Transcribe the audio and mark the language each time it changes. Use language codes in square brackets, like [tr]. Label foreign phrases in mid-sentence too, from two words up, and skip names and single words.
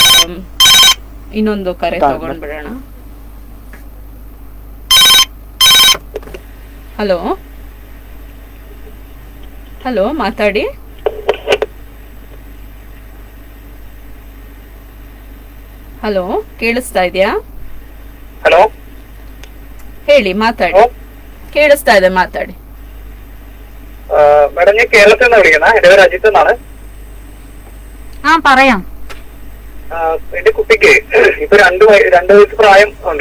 [kn] ಇನ್ನೊಂದು ಕರೆ ತಗೊಂಡ್ಬಿಡೋಣ. ಹಲೋ ಹಲೋ, ಮಾತಾಡಿ. ಹಲೋ, ಕೇಳಿಸ್ತಾ ಇದೆಯಾ? ഹലോ, ಹೇಳಿ, ಮಾತಾಡಿ. ಕೇಳಿಸ್ತಾ ಇದೆ, ಮಾತಾಡಿ. [ml] മാഡം, ഞാൻ കേരളത്തിൽ നിന്ന് വിളിക്കുന്ന. എന്റെ പേര് അജിത്ത് എന്നാണ്. ആ, പറയാം. എന്റെ കുട്ടിക്ക് ഇപ്പൊ 2 വയസ്സ് പ്രായം ഉണ്ട്.